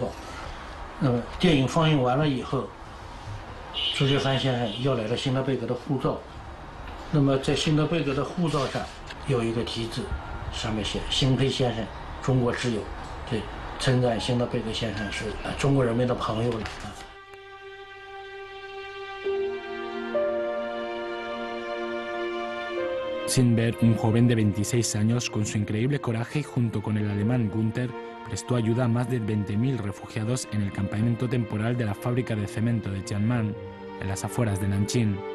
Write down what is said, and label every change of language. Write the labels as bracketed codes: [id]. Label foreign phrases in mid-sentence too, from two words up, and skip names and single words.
[zh] 那么电影放映完了以后，朱学涵先生要来了辛德贝格的护照。那么在辛德贝格的护照上有一个题字，上面写“辛培先生，中国之友”。对。称赞辛德贝格先生是中国人民的朋友了。 [es] Sindberg, un joven de 26 años, con su increíble coraje y junto con el alemán Gunther, prestó ayuda a más de 20.000 refugiados en el campamento temporal de la fábrica de cemento de Tiannan, en las afueras de Nanjing.